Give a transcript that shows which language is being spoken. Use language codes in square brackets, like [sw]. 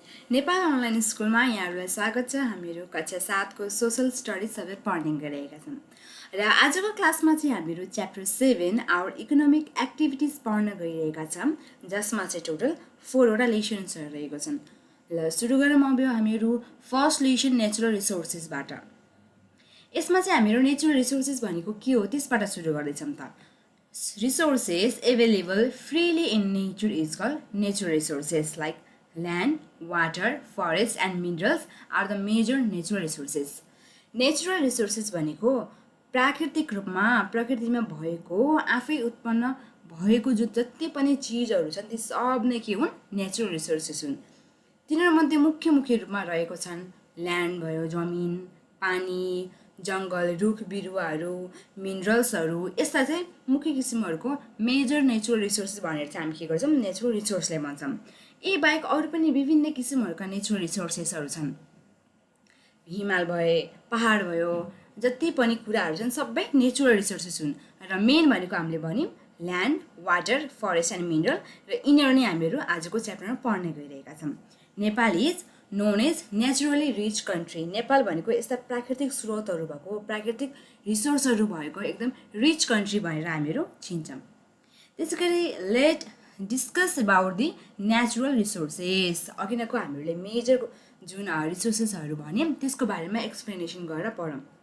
[ne] Nepal online स्कुलमा यहाँहरूलाई स्वागत छ। हामीहरू कक्षा 7 को सोशल स्टडिज सब्जेक्ट पढ्ने गरिरहेका छौँ र आजको क्लासमा चाहिँ हामीहरू च्याप्टर 7 आवर इकोनोमिक एक्टिभिटिज पढ्न गइरहेका छौँ, जसमा चाहिँ टोटल 4 वटा लेसन्सहरू रहेको छन्। ल सुरु गरौँ। अब हामीहरू फर्स्ट लेसन नेचुरल रिसोर्सेसबाट। यसमा चाहिँ हामीहरू नेचुरल रिसोर्सेस भनेको के हो त्यसबाट सुरु गर्दैछौँ त। [en] Resources available freely in nature is called natural resources, like land, water, forests and minerals are the major natural resources. [ne] Natural resources भनेको प्राकृतिक रूपमा प्रकृतिमा भएको आफै उत्पन्न भएको जो जति पनि चिजहरू छन् ती सब नै के हुन्, नेचुरल रिसोर्सेस हुन्। तिनीहरूमध्ये मुख्य रूपमा रहेको छन् ल्यान्ड भयो, जमिन, पानी, जङ्गल, रुख बिरुवाहरू, मिनरल्सहरू। यस्ता चाहिँ मुख्य किसिमहरूको मेजर नेचुरल रिसोर्सेस भनेर चाहिँ हामी के गर्छौँ, नेचुरल रिसोर्सलाई भन्छौँ। यी बाहेक अरू पनि विभिन्न किसिमहरूका नेचुरल रिसोर्सेसहरू छन्। हिमाल भए, पहाड भयो, जति पनि कुराहरू छन् सबै नेचुरल रिसोर्सेस हुन्। र मेन भनेको हामीले भन्यौँ land, water, forest and mineral. र यिनीहरू नै हामीहरू आजको च्याप्टरमा पढ्ने गइरहेका छौँ। [en] Nepal is known as naturally rich country. [ne] Nepal भनेको यस्ता प्राकृतिक स्रोतहरू भएको, प्राकृतिक रिसोर्सहरू भएको एकदम रिच कन्ट्री भनेर हामीहरू चिन्छौँ। [en] त्यसै गरी let discuss about the natural resources. [ne] अघिनको हामीले मेजर जुन रिसोर्सेसहरू भन्यौँ त्यसको बारेमा एक्सप्लेनेसन गरेर पढौँ।